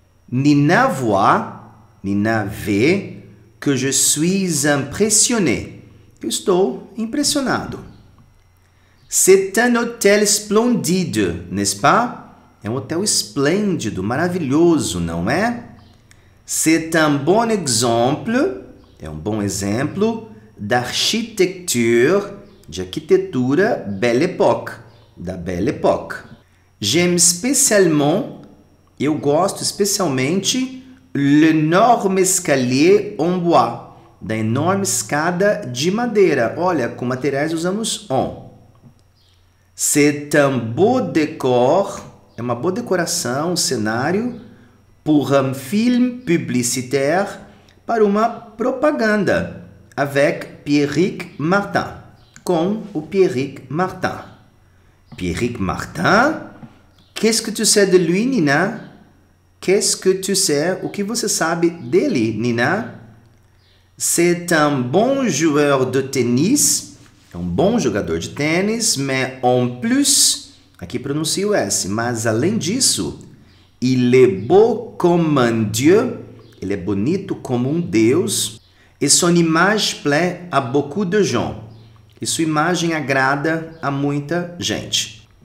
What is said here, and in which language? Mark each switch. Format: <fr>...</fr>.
<fr>Nina</fr> <pt>vê</pt> <fr>que je suis impressionné.</fr> <pt>Eu estou impressionado.</pt> <fr>C'est un hôtel splendide, n'est-ce pas?</fr> <pt>É um hotel esplêndido, maravilhoso, não é?</pt> <fr>C'est un bon exemple,</fr> <pt>é um bom exemplo,</pt> <fr>d'architecture,</fr> <pt>de arquitetura Belle Époque, da Belle Époque.</pt> <fr>J'aime spécialement,</fr> <pt>eu gosto especialmente,</pt> <fr>l'énorme escalier en bois,</fr> <pt>da enorme escada de madeira. Olha, com materiais usamos en.</pt> <fr>C'est un beau décor,</fr> <pt>é uma boa decoração, um cenário,</pt> <fr>pour un film publicitaire,</fr> <pt>para uma propaganda,</pt> <fr>avec Pierrick Martin,</fr> <pt>com o Pierrick Martin.</pt> <fr>Pierrick Martin, qu'est-ce que tu sais de lui, Nina? Qu'est-ce que tu sais?</fr> <pt>O que você sabe dele, Nina?</pt> <fr>C'est un bon joueur de tennis,</fr> <pt>é um bom jogador de tênis,</pt> <fr>mais en plus,</fr> <pt>aqui pronuncio o S, mas além disso,</pt> <fr>il est beau comme un dieu,</fr> <pt>ele é bonito como um deus,</pt> <fr>et son image plaît à beaucoup de gens,</fr> <pt>e sua imagem agrada a muita gente.</pt>